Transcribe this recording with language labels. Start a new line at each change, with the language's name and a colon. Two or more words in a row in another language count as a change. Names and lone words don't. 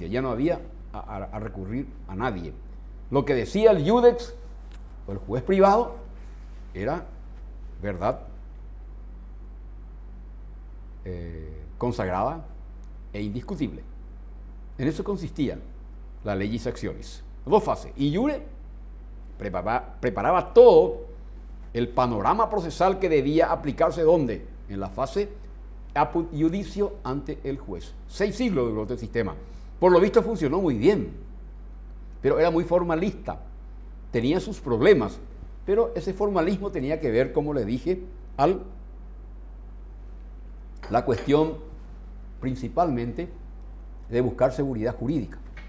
Spanish: Ya no había a recurrir a nadie. Lo que decía el judex o el juez privado era verdad consagrada e indiscutible. En eso consistía la
Latin: legis actionis.
Spanish: Dos fases.
Latin: In iure
Spanish: preparaba todo el panorama procesal que debía aplicarse ¿dónde? En la fase
Latin: apud iudicio
Spanish: ante el juez. 6 siglos duró este sistema. Por lo visto funcionó muy bien, pero era muy formalista, tenía sus problemas, pero ese formalismo tenía que ver, como le dije, la cuestión principalmente de buscar seguridad jurídica.